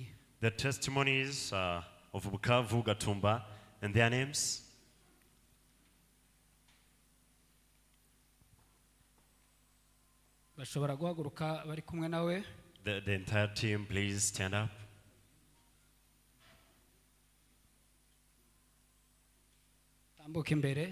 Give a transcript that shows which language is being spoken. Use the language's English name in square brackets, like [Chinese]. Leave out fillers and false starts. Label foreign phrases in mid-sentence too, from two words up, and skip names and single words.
[English] The testimonies of Bukavu, Gatumba, and their names. [Kinyarwanda] Bashobora guhaguruka bari kumwe nawe. [English] The entire team, please stand up. [Kinyarwanda] Tambuka imbere.